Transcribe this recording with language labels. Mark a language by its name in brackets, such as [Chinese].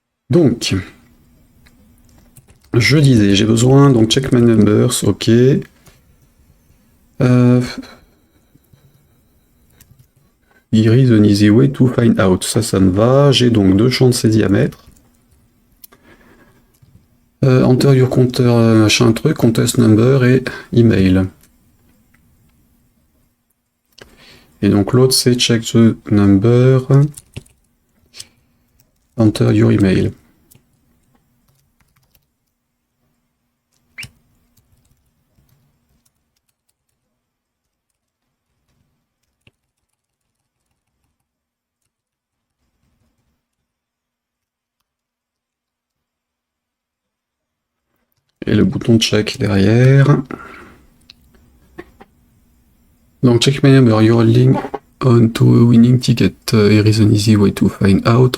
[French] Donc, je disais, j'ai besoin, donc [English] check my numbers, [French] ok. [English] here is an easy way to find out. [French] Ça me va. J'ai donc 2 champs de saisie à mettre. [English] Enter your counter, [French] machin truc, [English] contest number et email. [French] Et donc l'autre c'est [English] check the number, enter your email. [French] Et le bouton check derrière. [English] Donc check my number, you're holding on to a winning ticket. Here is an easy way to find out.